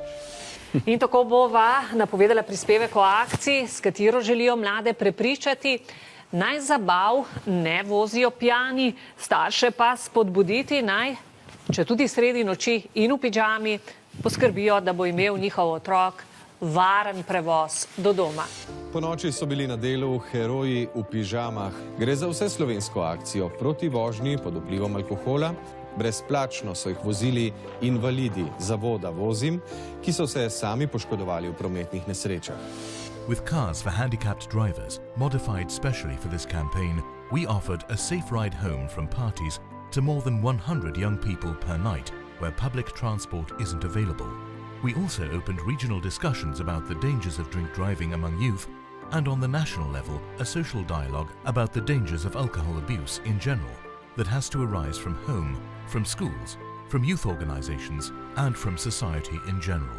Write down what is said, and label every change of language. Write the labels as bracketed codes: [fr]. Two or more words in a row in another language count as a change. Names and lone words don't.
[sl] In tako bova napovedala prispevek o akciji, s katero želijo mlade prepričati, naj zabav ne vozijo pijani, starše pa spodbuditi naj, če tudi sredi noči in v pižami, poskrbijo, da bo imel njihov otrok varen prevoz do doma. Ponoči so bili na delu Heroji v pižamah. Gre za vseslovensko akcijo proti vožnji pod vplivom alkohola. Brezplačno so jih vozili invalidi zavoda Vozim, ki so se sami poškodovali v prometnih nesrečah. [en] With cars for handicapped drivers, modified specially for this campaign, we offered a safe ride home from parties to more than 100 young people per night, where public transport isn't available. We also opened regional discussions about the dangers of drink driving among youth, and on the national level, a social dialogue about the dangers of alcohol abuse in general that has to arise from home, from schools, from youth organizations, and from society in general.